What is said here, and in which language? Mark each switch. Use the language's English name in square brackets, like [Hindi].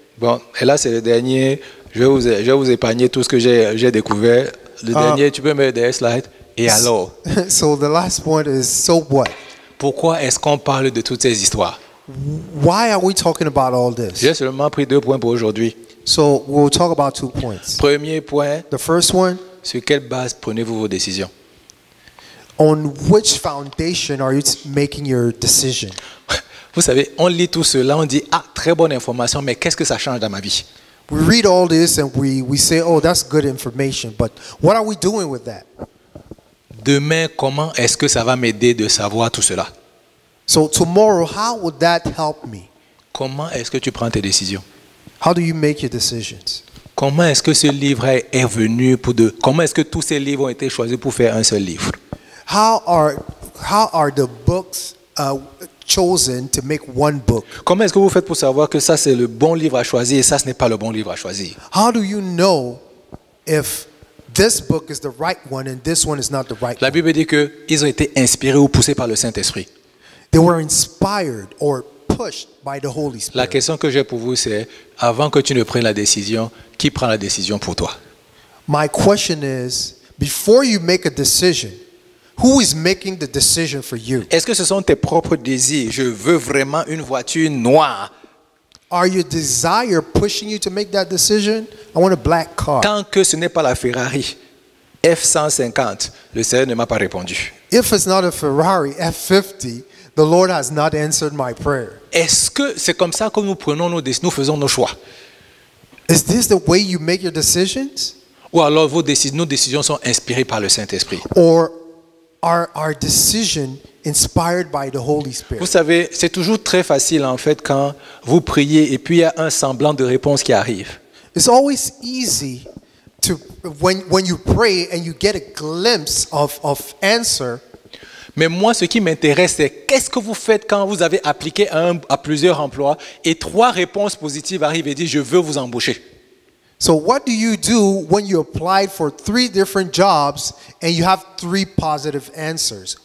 [French] Bon, et là c'est le dernier. Je vais vous épargner tout ce que j'ai découvert. Le dernier, tu peux mettre des slides. Et alors, [English] So the last point is, so what? [French] pourquoi est-ce qu'on parle de toutes ces histoires? [English] Why are we talking about all this? [French] J'ai seulement pris 2 points pour aujourd'hui. [English] So we'll talk about 2 points. [French] Premier point, [English] The first one, [French] sur quelle base prenez-vous vos décisions? [English] on which foundation are you making your decision? [French] Vous savez, on lit tout cela, on dit, ah, très bonne information, mais qu'est-ce que ça change dans ma vie? [English] We read all this and we say, oh, that's good information, but what are we doing with that? [French] Demain, comment est-ce que ça va m'aider de savoir tout cela? [English] So tomorrow, how would that help me? [French] Comment est-ce que tu prends tes décisions? [English] How do you make your decisions? [French] Comment est-ce que ce livre est venu comment est-ce que tous ces livres ont été choisis pour faire un seul livre? [English] How are the books chosen to make one book? [French] Comment est-ce que vous faites pour savoir que ça c'est le bon livre à choisir et ça ce n'est pas le bon livre à choisir? [English] How do you know if this book is the right one and this one is not the right [French] La [English] one? [French] Bible dit qu'ils ont été inspirés ou poussés par le Saint-Esprit. [English] They were inspired or pushed by the Holy [French] La [English] Spirit. [French] question que j'ai pour vous c'est, avant que tu ne prennes la décision, qui prend la décision pour toi? [English] My question is, before you make a decision, who is making the decision for you? [French] Est-ce que ce sont tes propres désirs? Je veux vraiment une voiture noire. [English] Are your desire pushing you to make that decision? I want a black car. [French] Tant que ce n'est pas la Ferrari F-150, le Seigneur ne m'a pas répondu. [English] If it's not a Ferrari F50, the Lord has not answered my prayer. [French] Est-ce que c'est comme ça que nous prenons nous faisons nos choix? [English] Is this the way you make your decisions? [French] Ou alors nos décisions sont inspirées par le Saint-Esprit? [English] Or are our decision inspired by the Holy [French] Vous [English] Spirit? [French] savez, c'est toujours très facile en fait quand vous priez et puis il y a un semblant de réponse qui arrive. [English] It's always easy to when you pray and you get a glimpse of answer. [French] Mais moi, ce qui m'intéresse, c'est qu'est-ce que vous faites quand vous avez appliqué à plusieurs emplois et 3 réponses positives arrivent et disent « je veux vous embaucher ». [English] So what do you do when you applied for 3 different jobs and you have 3 positive answers?